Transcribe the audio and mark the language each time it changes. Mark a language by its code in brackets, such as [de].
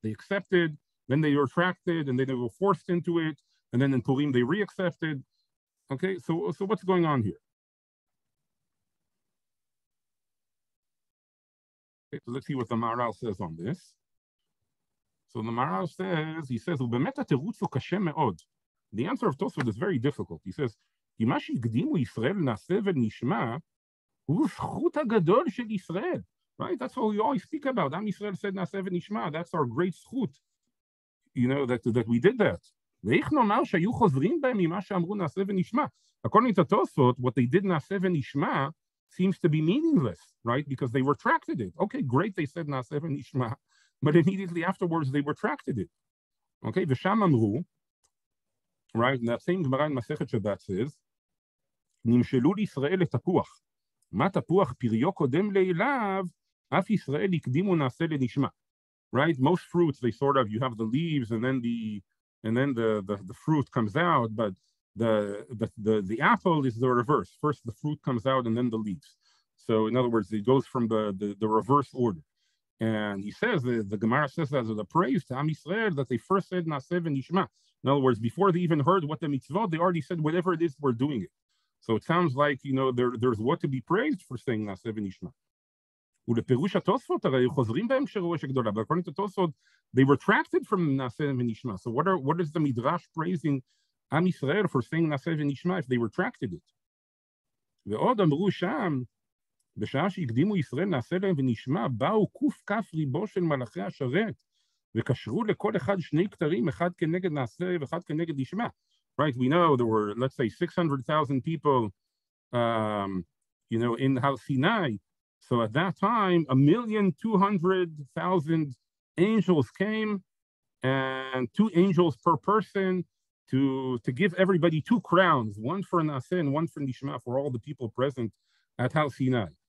[en] They accepted, then they retracted, and then they were forced into it, and then in Purim they reaccepted. Okay, so what's going on here? Okay, so let's see what the Maharal says on this. So the Maharal says, he says, [he] "ובאמת התירוץ הוא קשה מאוד." [en] The answer of Tosfot is very difficult. He says, [he] כי מה שהקדימו ישראל נעשה ונשמע, הוא זכות הגדול של ישראל. [en] Right? That's what we always speak about. Am Yisrael said [he] נעשה ונשמע. [en] That's our great זכות. You know, that we did that. [he] ואיך נאמר שהיו חוזרים בהם ממה שאמרו נעשה ונשמע. [en] According to Tosfot, what they did [he] נעשה ונשמע [en] seems to be meaningless, right? Because they retracted it. Okay, great, they said [he] נעשה ונשמע, [en] but immediately afterwards they retracted it. Okay, [he] ושם אמרו, [en] right, in that same Gemara in Masechet Shabbat says, [he] נמשלו לישראל לתפוח. מה תפוח פריו קודם לאליו, אף ישראל הקדימו נעשה לנשמע. [en] Right, most fruits, they sort of, you have the leaves and then the fruit comes out, but the apple is the reverse. First the fruit comes out and then the leaves. So in other words, it goes from the reverse order. And he says, the Gemara says that as a praise to Am Yisrael that they first said [he] Naseh v'nishma. [en] In other words, before they even heard what the mitzvot, they already said whatever it is, we're doing it. So it sounds like, you know, there's what to be praised for saying Naseh v'nishma. [he] ולפירוש התוספות, הרי חוזרים בהם כשראו אש הגדולה. [en] But according to Tosfot, they retracted from [he] נעשה ונשמע. [en] So what is the Midrash praising Am Yisrael for saying [he] נעשה ונשמע [en] if they retracted it? [he] ועוד אמרו שם, בשעה שהקדימו ישראל נעשה להם ונשמע, באו קוף כף ריבו של מלאכי השרת, וקשרו לכל אחד שני כתרים, אחד כנגד נעשה ואחד כנגד נשמע. [en] Right, we know there were, let's say, 600,000 people, you know, in Har Sinai. So at that time, 1,200,000 angels came, and 2 angels per person to give everybody 2 crowns, one for Naseh and one for Nishma, for all the people present at Har Sinai.